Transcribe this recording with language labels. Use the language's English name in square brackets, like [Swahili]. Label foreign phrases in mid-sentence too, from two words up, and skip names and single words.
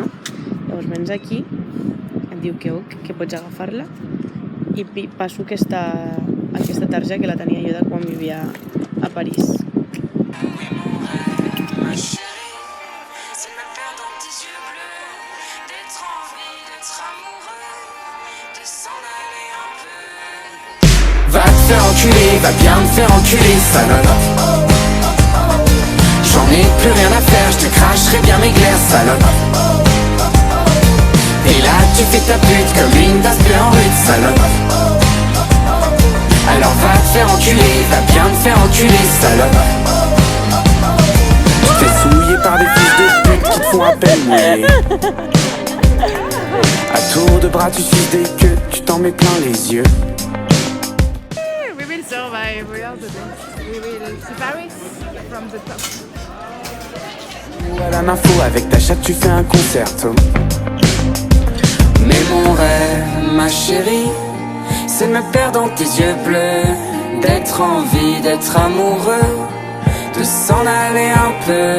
[Catalan] Llavors vens aquí, et diu que pots agafar-la i passo aquesta targeta que la tenia jo de quan vivia a París. [French] Va te faire enculer, va bien te faire enculer, salope. J'en ai plus rien à faire, je te cracherai bien mes glaires, salope. Et là tu fais ta pute comme une tasse peu en rude, salope. Alors va te faire enculer, va bien te faire enculer, salope. Tu te fais souiller par des fils de pute qui te font à peine mouiller. À tour de bras tu suces des queues, tu t'en mets plein les yeux. [English] We will survive, we are the best. We will see Paris from the top. [French] Ou à la info, avec ta chatte tu fais un concerto. Mais mon rêve, ma chérie, c'est de me perdre dans tes yeux bleus, d'être en vie, d'être amoureux, de s'en aller un peu.